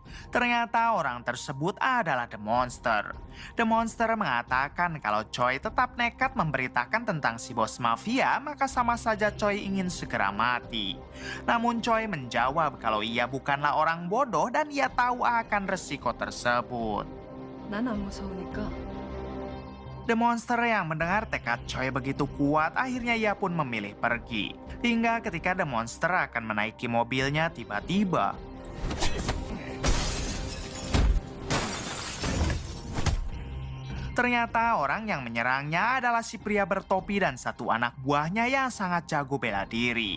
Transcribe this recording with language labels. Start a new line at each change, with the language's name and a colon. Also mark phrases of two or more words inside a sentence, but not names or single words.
Indonesian: Ternyata orang tersebut adalah The Monster. The Monster mengatakan kalau Choi tetap nekat memberitakan tentang si bos mafia, maka sama saja Choi ingin segera mati. Namun Choi menjawab kalau ia bukanlah orang bodoh dan ia tahu akan resiko tersebut.
Korean: 난 안 무서우니까.
Indonesian: The Monster yang mendengar tekad Choi begitu kuat, akhirnya ia pun memilih pergi. Hingga ketika The Monster akan menaiki mobilnya, tiba-tiba ternyata orang yang menyerangnya adalah si pria bertopi dan satu anak buahnya yang sangat jago bela diri.